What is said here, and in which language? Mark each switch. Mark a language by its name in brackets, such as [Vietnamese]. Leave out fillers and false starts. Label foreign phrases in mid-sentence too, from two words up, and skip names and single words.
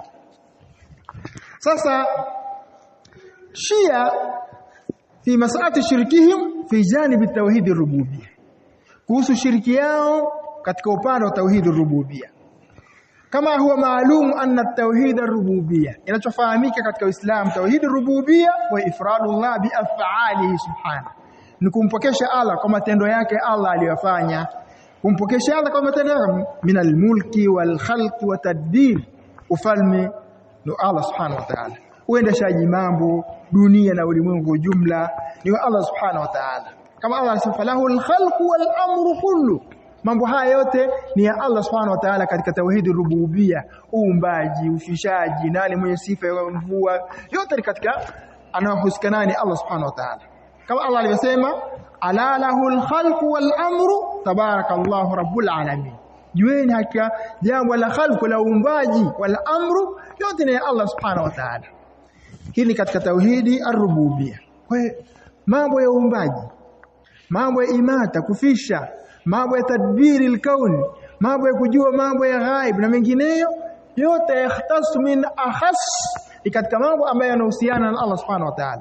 [Arabic] Sasa شيعة في مسألة شركهم في جانب التوحيد الربوبية, [Swahili] kuhusu shiriki yao katika upande wa [Arabic] توحيد الربوبية. [Swahili] Kama huwa maalum [Arabic] أن التوحيد الربوبية, [Swahili] inachofahamika katika Uislamu [Arabic] توحيد الربوبية وإفراد الله بأفعاله سبحانه, [Swahili] ni kumpokesha Allah kwa matendo yake Allah aliyofanya, kumpokesha Allah kwa matendo yake [Arabic] من الملك والخلق والتدبير, [Swahili] ufalme ni Allah [Arabic] سبحانه وتعالى, [Swahili] uendeshaji mambo dunia na ulimwengu ujumla ni wa Allah [Arabic] سبحانه وتعالى. [Swahili] Kama Allah anasema [Arabic] له الخلق والأمر كله, [Swahili] mambo haya yote ni ya Allah [Arabic] سبحانه وتعالى [Swahili] katika [Arabic] توحيد ربوبية, [Swahili] uumbaji, ufishaji, nani mwenye sifa ya mvua, yote ni katika anaohusikana ni Allah [Arabic] سبحانه وتعالى. [Swahili] Kama Allah alivyosema [Arabic] ألا له الخلق والأمر تبارك الله رب العالمين, [Swahili] jueni hakika jambo la khalqu la uumbaji [Arabic] والأمر [Swahili] yote ni ya Allah [Arabic] سبحانه وتعالى. [Swahili] Hili katika [Arabic] توحيد الربوبية. [Swahili] Kwa mambo ya uumbaji, mambo ya imata, kufisha, mambo ya [Arabic] تدبير الكون, [Swahili] mambo ya kujua mambo ya ghaib na mengineyo yote [Arabic] يختص من أخص, [Swahili] katika mambo ambayo yanahusiana na Allah [Arabic] سبحانه وتعالى.